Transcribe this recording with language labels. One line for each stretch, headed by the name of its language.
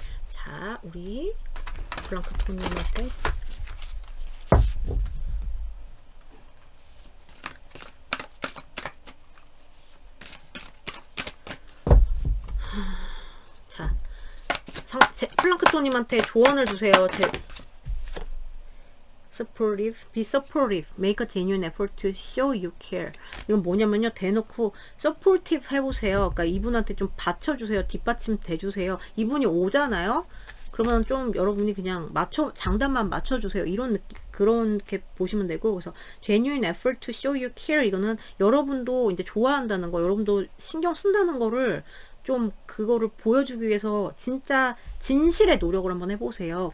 Korean: 자, 우리 플랑크톤님한테 플랑크톤님한테 조언을 주세요.
English: supportive, be supportive, make a genuine effort to show you care.
Korean: 이건 뭐냐면요, 대놓고 supportive 해보세요. 그러니까 이분한테 좀 받쳐주세요. 뒷받침 대주세요. 이분이 오잖아요. 그러면 좀 여러분이 그냥 장단만 맞춰주세요. 이런 느낌, 그렇게 보시면 되고, 그래서
English: genuine effort to show you care,
Korean: 이거는 여러분도 이제 좋아한다는 거, 여러분도 신경 쓴다는 거를 좀 그거를 보여주기 위해서 진짜 진실의 노력을 한번 해보세요.